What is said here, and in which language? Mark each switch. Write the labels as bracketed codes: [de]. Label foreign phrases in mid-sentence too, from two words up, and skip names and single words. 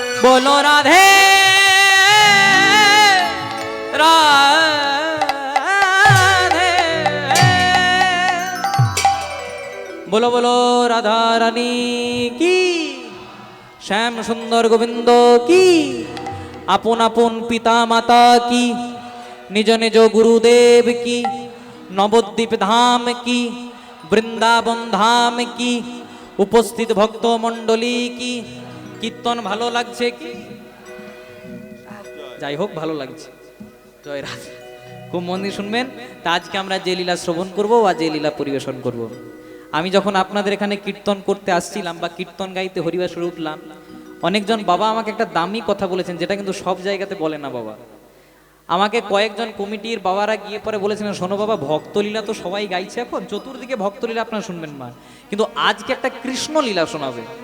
[hi] बोलो राधे राधे बोलो बोलो राधा रानी की श्याम सुंदर गोविंद की [bn] আপন আপন পিতা মাতা কি নিজ নিজ গুরুদেব কি নবদ্বীপ ধাম কি বৃন্দাবন ধাম কি উপস্থিত ভক্ত মণ্ডলী কি কীর্তন ভালো লাগছে কি যাই হোক ভালো লাগছে জয় রাধে খুব মন দিয়ে শুনবেন তা আজকে আমরা যে লীলা শ্রবণ করব বা যে লীলা পরিবেশন করব আমি যখন আপনাদের এখানে কীর্তন করতে আসছিলাম বা কীর্তন গাইতে হরিবাসরে উঠলাম অনেকজন বাবা আমাকে একটা দামি কথা বলেছেন যেটা কিন্তু সব জায়গাতে বলে না বাবা আমাকে কয়েকজন কমিটির বাবারা গিয়ে পরে বলেছিলেন শোনো বাবা ভক্তলীলা তো সবাই গাইছে এখন চতুর্দিকে ভক্তলীলা আপনারা শুনবেন না কিন্তু আজকে একটা কৃষ্ণ লীলা শোনাবে